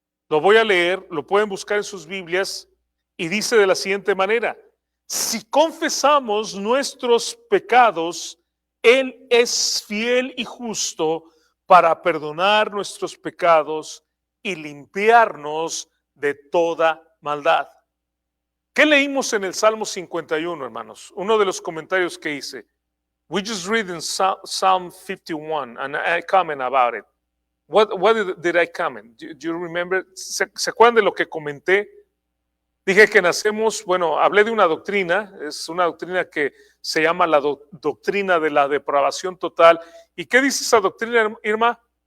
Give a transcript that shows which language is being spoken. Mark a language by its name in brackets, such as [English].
[Spanish] Lo voy a leer, lo pueden buscar en sus Biblias y dice de la siguiente manera: si confesamos nuestros pecados, Él es fiel y justo para perdonar nuestros pecados y limpiarnos de toda maldad. ¿Qué leímos en el Salmo 51, hermanos? Uno de los comentarios que hice. [English] We just read in Psalm 51 and I comment about it. What did I comment? Do you remember? [Spanish] ¿Se acuerdan de lo que comenté? Dije que nacemos, bueno, hablé de una doctrina, es una doctrina que se llama la doctrina de la depravación total. ¿Y qué dice esa doctrina, Irma?